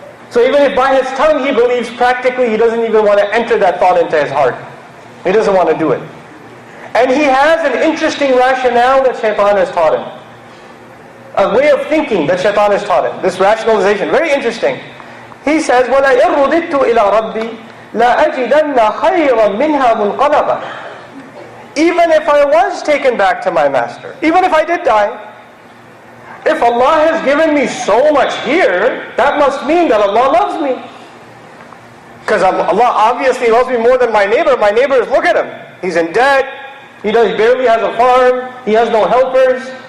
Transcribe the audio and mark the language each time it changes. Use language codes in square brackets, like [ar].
[en] So even if by his tongue he believes, practically he doesn't even want to enter that thought into his heart. He doesn't want to do it. And he has an interesting rationale that shaitan has taught him. A way of thinking that shaitan has taught him. This rationalization, very interesting. He says, [ar] وَلَئِن رُدِدتُّ إِلَىٰ رَبِّي لَأَجِدَنَّ خَيْرًا مِنْهَا مُنْقَلَبًا. [en] Even if I was taken back to my master, even if I did die, if Allah has given me so much here, that must mean that Allah loves me. Because Allah obviously loves me more than my neighbor. My neighbor is, look at him. He's in debt. He barely has a farm. He has no helpers.